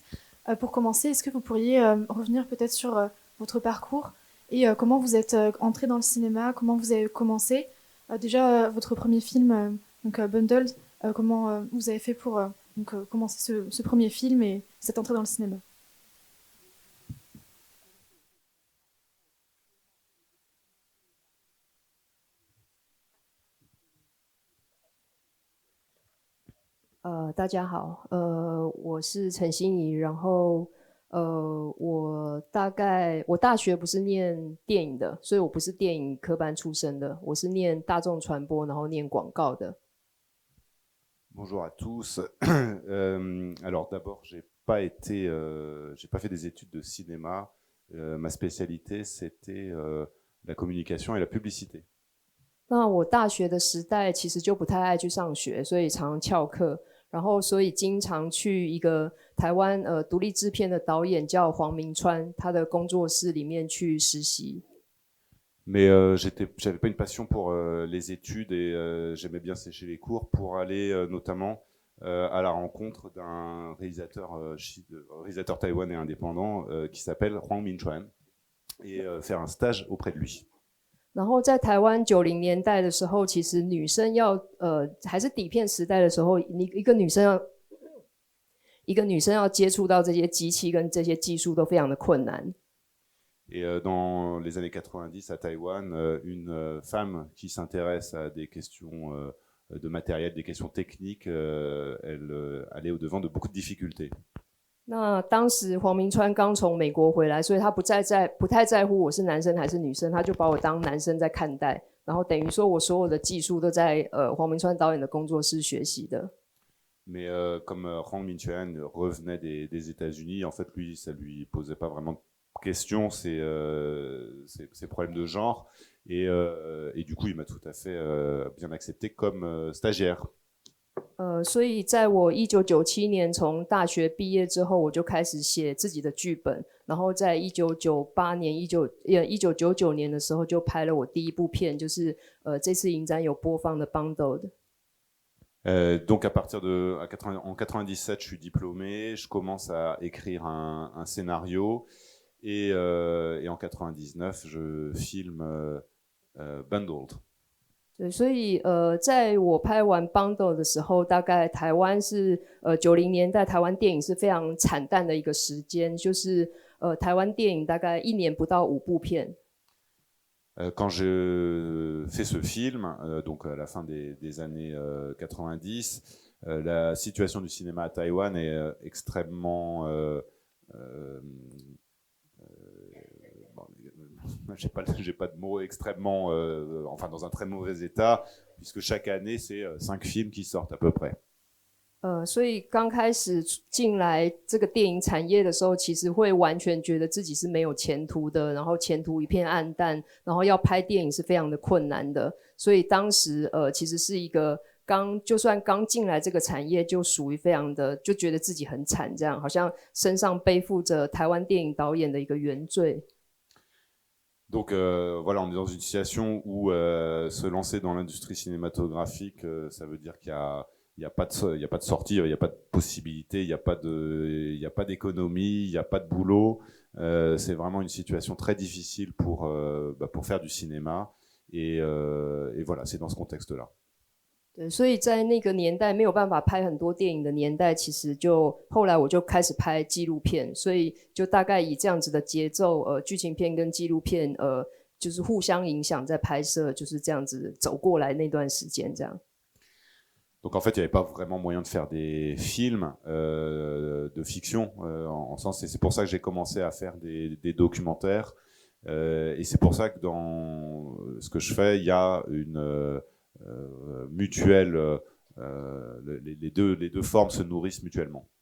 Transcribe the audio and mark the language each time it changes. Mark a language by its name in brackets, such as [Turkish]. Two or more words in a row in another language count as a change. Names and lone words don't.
[French] Pour commencer, est-ce que vous pourriez revenir peut-être sur votre parcours et comment vous êtes entré dans le cinéma, comment vous avez commencé déjà votre premier film, donc Bundled, comment vous avez fait pour commencer ce premier film et cette entrée dans le cinéma? [Chinese] 大家好，我是陈欣怡，然后我大学不是念电影的，所以我不是电影科班出身的，我是念大众传播，然后念广告的。 [French] Bonjour à tous. Alors d'abord, j'ai pas fait des études de cinéma. Ma spécialité, c'était la communication et la publicité. [Chinese] 那我大学的时代其实就不太爱去上学，所以常翘课，然后所以经常去一个台湾独立制片的导演叫黄明川，他的工作室里面去实习。 [French] Mais j'avais pas une passion pour les études et j'aimais bien sécher les cours pour aller notamment à la rencontre d'un réalisateur taïwanais indépendant qui s'appelle Huang Minchuan et faire un stage auprès de lui. [Chinese] 然后在台湾90年代的时候，其实女生要还是底片时代的时候，一个女生要接触到这些机器跟这些技术都非常的困难。 [French] Et dans les années 90 à Taïwan, une femme qui s'intéresse à des questions de matériel, des questions techniques, elle allait au-devant de beaucoup de difficultés. [Chinese] 那当时黄明川刚从美国回来，所以他不太在乎我是男生还是女生，他就把我当男生在看待，然后等于说我所有的技术都在黄明川导演的工作室学习的。 [French] Mais comme Huang Minchuan revenait des États-Unis, en fait, lui, ça lui posait pas vraiment de question ces problèmes de genre. Et du coup, il m'a tout à fait bien accepté comme stagiaire. [Chinese] 所以在我1997年从大学毕业之后，我就开始写自己的剧本，然后在1998年、1999年的时候就拍了我第一部片，就是这次影展有播放的 Bundled。 [French] Donc en 97, je suis diplômé, je commence à écrire un scénario et en 99, je filme Bundled. [Chinese] 对，所以在我拍完 Bundle 的时候，大概台湾是90年代台湾电影是非常惨淡的一个时间，就是台湾电影大概1年不到5部片。 [French] Quand je fais ce film, donc à la fin des années 90, la situation du cinéma à Taïwan est extrêmement j'ai pas de mots, extrêmement, enfin dans un très mauvais état, puisque chaque année c'est 5 films qui sortent à peu près. [Chinese] 所以刚开始进来这个电影产业的时候，其实会完全觉得自己是没有前途的，然后前途一片暗淡，然后要拍电影是非常的困难的。所以当时其实是一个就算刚进来这个产业，就属于非常的就觉得自己很惨，这样好像身上背负着台湾电影导演的一个原罪。 [French] Donc voilà, on est dans une situation où se lancer dans l'industrie cinématographique, ça veut dire il y a pas de sortie, il n'y a pas de possibilité, il n'y a pas d'économie, il n'y a pas de boulot. C'est vraiment une situation très difficile pour faire du cinéma. Et voilà, c'est dans ce contexte-là. [Chinese] 对，所以在那个年代没有办法拍很多电影的年代，其实后来我就开始拍纪录片，所以就大概以这样子的节奏，剧情片跟纪录片，就是互相影响在拍摄，就是这样子走过来那段时间这样。 [French] Donc en fait, il n'y avait pas vraiment moyen de faire des films de fiction, en sens, et c'est pour ça que j'ai commencé à faire des documentaires. Et c'est pour ça que dans ce que je fais, il y a une mutuelle, les deux formes se nourrissent mutuellement.